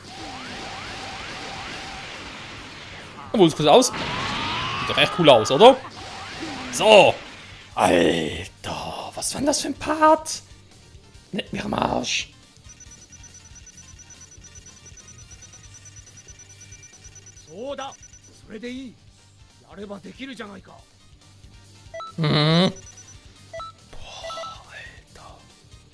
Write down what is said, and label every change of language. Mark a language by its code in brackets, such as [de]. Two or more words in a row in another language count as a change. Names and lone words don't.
[de] Obwohl, es sieht aus. Sieht doch echt cool aus, oder? So. Alter, was war denn das für ein Part? Nicht mehr am Arsch. So da, [ja] それでいい。やればできるじゃないか。 [de] Mhm. Boah, Alter.